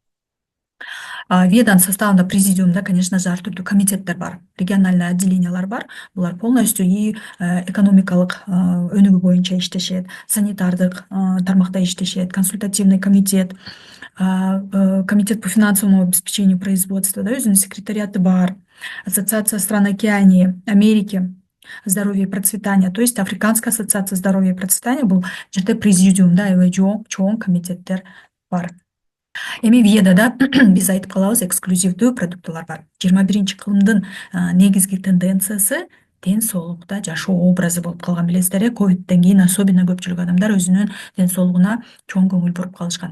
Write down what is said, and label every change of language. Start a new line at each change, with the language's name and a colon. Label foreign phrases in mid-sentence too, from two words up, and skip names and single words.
Kyrgyz: Виаданын составында президиумда,
Russian: конечно же,
Kyrgyz: ар түрдүү комитеттер бар, региональный отделениялар бар.
Russian: Булар полностью и
Kyrgyz: экономикалык өнүгүү боюнча иштешет, санитардык тармакта иштешет,
Russian: консультативный комитет, комитет по финансовому обеспечению производства,
Kyrgyz: да, өзүнүн секретариаты бар,
Russian: ассоциация стран Океании, Америки, здоровья и процветания, то есть Африканская ассоциация здоровья и процветания
Kyrgyz: бул жерде президиумда аябай чоң комитеттер бар. Эми Виадада биз айтып калабыз, эксклюзивдүү продуктылар бар. 21-кылымдын негизги тенденциясы ден соолукта жашоо образы болуп калган, билесиздер. Ковидтен кийин особенно көпчүлүк адамдар өзүнүн ден соолугуна чоң көңүл буруп калышкан.